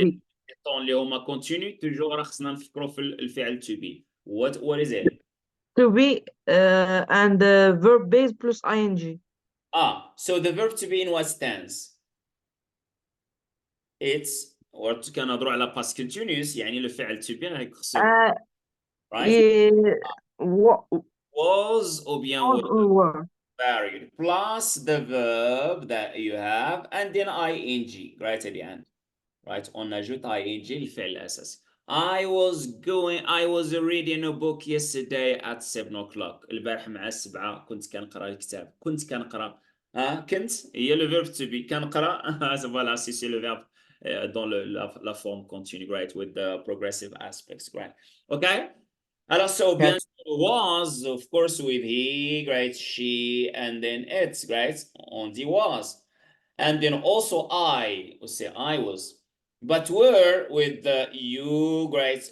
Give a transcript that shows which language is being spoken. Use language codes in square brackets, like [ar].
[ar] لي طون اللي هما continue توجور راه خصنا نفكروا في الفعل to be. [en] What is it? To be and verb base plus ing. So the verb to be in what tense? It's [ar] كنهضروا على [en] past continuous, [ar] يعني الفعل [en] to be غيخصو, right? What Was [fr] ou bien [en] Was were. or were. Very good. Plus the verb that you have and then ing right at the end. Right? [fr] On ajoute [en] ing [ar] الفعل الأساسي. [en] I was reading a book yesterday at 7 o'clock. [ar] البارح مع السبعة كنت كنقرا الكتاب. كنت كنقرا. كنت هي [fr] le verb to be. [ar] كنقرا. [fr] Voilà, c'est le verbe dans la forme continue, right? [en] With the progressive aspects, right? Okay? [fr] Alors, [en] so bien Yes. sûr, was, of course, with he, right? She, and then it, right? On the was. And then also we say I was. But were with the you, right?